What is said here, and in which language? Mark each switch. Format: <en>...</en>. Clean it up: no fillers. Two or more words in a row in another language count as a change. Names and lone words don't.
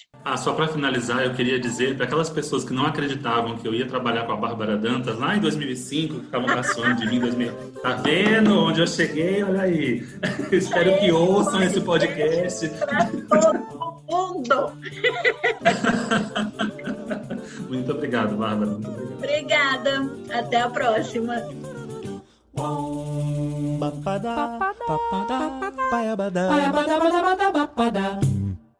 <pt>Só para finalizar, eu queria dizer para aquelas pessoas que não acreditavam que eu ia trabalhar com a Bárbara Dantas lá em 2005, que ficavam caçoando de mim em 2000. Tá vendo onde eu cheguei? Olha aí. Espero que ouçam esse podcast. Para todo mundo. Muito obrigado, Bárbara. Muito obrigado. Obrigada. Até a próxima. Ba ba da ba ba da ba ya ba da ba da ba da ba da ba da.</pt>